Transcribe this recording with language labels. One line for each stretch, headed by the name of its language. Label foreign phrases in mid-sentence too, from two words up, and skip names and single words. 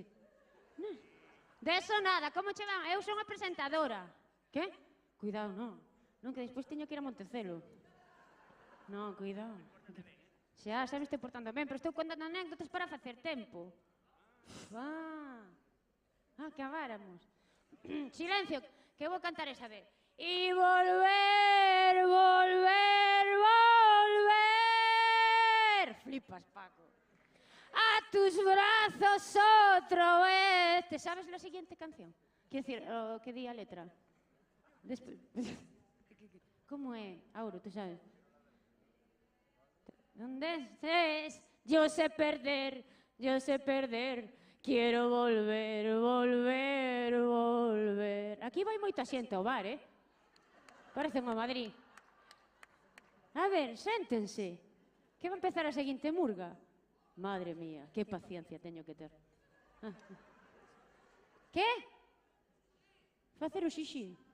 Spanish: De eso nada,
Galician: como che van? Eu son a presentadora. Que? Cuidado, non. Non, que despois teño que ir a Montecelo. Non, cuidado. Xa, me estou portando ben, pero estou contando anécdotas para facer tempo. Acabáramos. Silencio, que vou cantar esa vez.
Spanish: Y volver, volver, volver. Flipas, Paco. A tus brazos otra vez. ¿Te sabes la siguiente canción? Quiero decir, ¿qué
Galician: di a letra?
Spanish: ¿Cómo es? Auro, ¿tú sabes? ¿Dónde estés? Yo sé perder, yo sé perder. Quiero volver, volver, volver.
Galician: Aquí vai moita xente ao bar, Parece unha Madrid. A ver, séntense. Que
Spanish: va a empezar
Galician: a seguinte murga? Madre mía, que paciencia teño que ter. Que? Facer o xixi.